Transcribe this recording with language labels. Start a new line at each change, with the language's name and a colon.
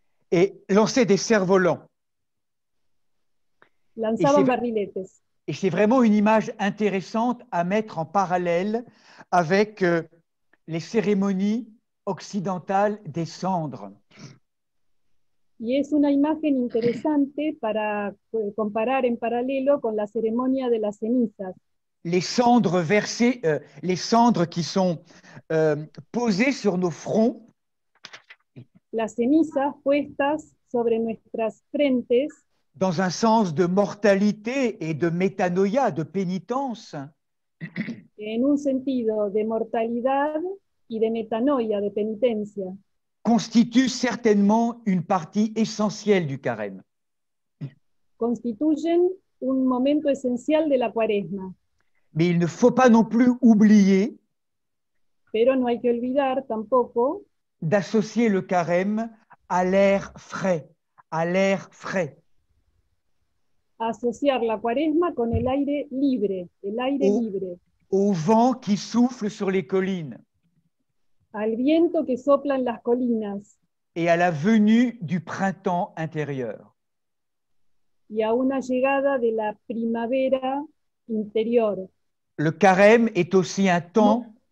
French: Et lançaient des cerfs-volants.
Spanish: Lanzaban barriletes.
French: Et c'est vraiment une image intéressante à mettre en parallèle avec les cérémonies occidentales des cendres.
Spanish: Y es una imagen interesante para comparar en paralelo con la ceremonia de las cenizas.
French: Les cendres versées, les cendres qui sont posées sur nos fronts.
Spanish: Las cenizas puestas sobre nuestras frentes.
French: Dans un sens de mortalité et de métanoïa, de pénitence.
Spanish: En un sentido de mortalidad y de metanoia, de penitencia.
French: Constituent certainement une partie essentielle du carême.
Spanish: Constituyen un momento esencial de la Cuaresma.
French: Mais il ne faut pas non plus oublier
Spanish: Pero no hay que olvidar tampoco
French: d'associer le carême à l'air frais, à l'air frais.
Spanish: Asociar la Cuaresma con el aire libre, libre.
French: Au vent qui souffle sur les collines.
Spanish: Al viento que sopla en las colinas.
French: Et à la venue du printemps intérieur.
Spanish: Y a una llegada de la primavera interior.
French: Le carême est aussi un temps.